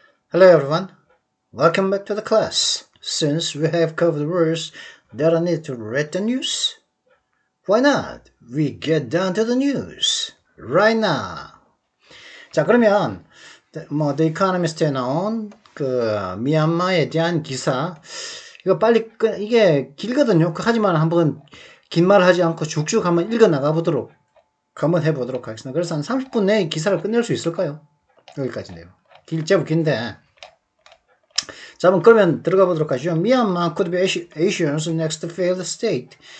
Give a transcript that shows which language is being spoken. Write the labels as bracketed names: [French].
[English] Hello everyone, welcome back to the class. Since we have covered words that I need to read the news, why not? We get down to the news right now. [Korean] 자, 그러면 The Economist에 나온 미얀마에 대한 기사 이거 빨리 이게 길거든요. 하지만 한번 긴 말 하지 않고 쭉쭉 한번 읽어 나가 보도록 한번 해보도록 하겠습니다. 그래서 한 30분 내에 기사를 끝낼 수 있을까요? 여기까지네요. 제법 긴데. 자, 그러면 들어가 보도록 하죠. [English] Myanmar could be Asia's next failed state.